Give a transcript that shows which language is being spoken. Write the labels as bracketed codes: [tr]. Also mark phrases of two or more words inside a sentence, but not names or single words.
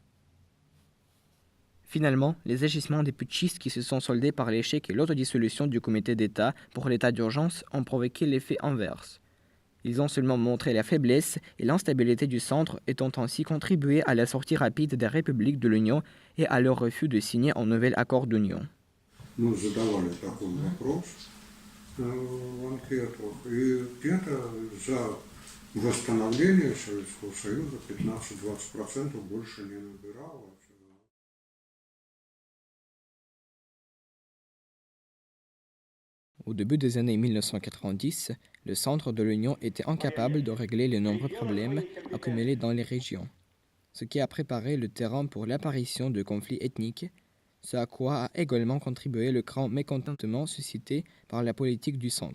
[fr] Finalement, les agissements des putschistes qui se sont soldés par l'échec et l'autodissolution du comité d'État pour l'état d'urgence ont provoqué l'effet inverse. Ils ont seulement montré la faiblesse et l'instabilité du centre et ont ainsi contribué à la sortie rapide des républiques de l'Union et à leur refus de signer un nouvel accord d'union. [ru] Мы задавали такой вопрос в анкетах, и где-то за восстановление Советского Союза 15-20% больше не набирало. [fr] Au début des années 1990, le centre de l'Union était incapable de régler les nombreux problèmes accumulés dans les régions, ce qui a préparé le terrain pour l'apparition de conflits ethniques, ce à quoi a également contribué le grand mécontentement suscité par la politique du centre.